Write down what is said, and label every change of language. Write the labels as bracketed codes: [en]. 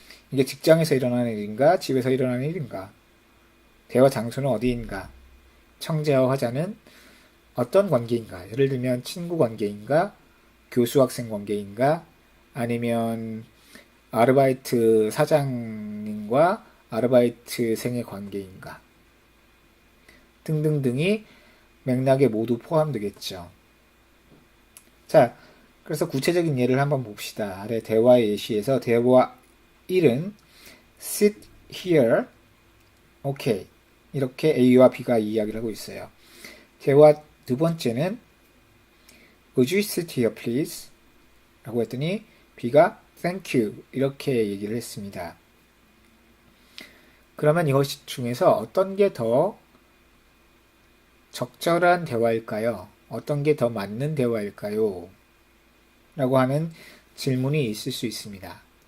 [ko] 이게 직장에서 일어나는 일인가, 집에서 일어나는 일인가, 대화 장소는 어디인가, 청재와 화자는 어떤 관계인가, 예를 들면 친구 관계인가, 교수 학생 관계인가, 아니면 아르바이트 사장님과 아르바이트생의 관계인가 등등등이 맥락에 모두 포함되겠죠. 자, 그래서 구체적인 예를 한번 봅시다. 아래 대화의 예시에서 대화 1은 [en] sit here, okay. [ko] 이렇게 A와 B가 이야기를 하고 있어요. [en] 대화 두 번째는 would you sit here please? [ko] 라고 했더니 B가 [en] thank you [ko] 이렇게 얘기를 했습니다. 그러면 이것 중에서 어떤 게 더 적절한 대화일까요? 어떤 게 더 맞는 대화일까요? 라고 하는 질문이 있을 수 있습니다.